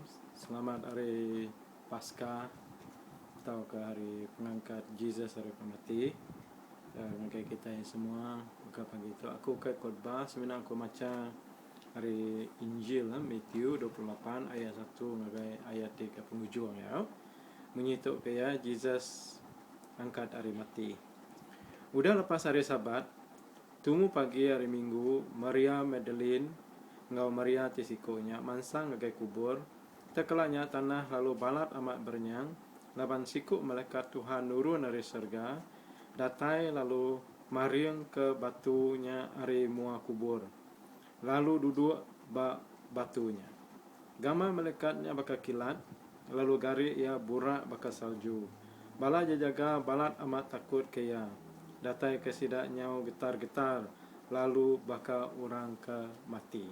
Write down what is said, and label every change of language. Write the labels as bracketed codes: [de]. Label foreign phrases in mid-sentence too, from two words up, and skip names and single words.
[iba] Selamat hari Paskah atau ke hari pengangkat Jesus hari pemati. Mungkin kita yang semua buka pagi itu aku ke khotbah sebenarnya aku baca hari Injil Matthew 28 ayat 1 sampai ayat 3 penghujung ya. Menyituk ke ya Jesus angkat hari mati. Udah lepas hari Sabat, tunggu pagi hari Minggu, Maria Magdalene ngau Maria tisikonya mansang ngagai kubur tekelanya tanah lalu balat amat bernyang laban siku malaikat Tuhan nurun dari surga datai lalu maring ke batunya ari mua kubur lalu duduk batunya gama malaikatnya bakal kilat lalu gari ia burak bakal salju bala jaga balat amat takut kaya datai kesidaknya getar-getar lalu bakal orang ke mati.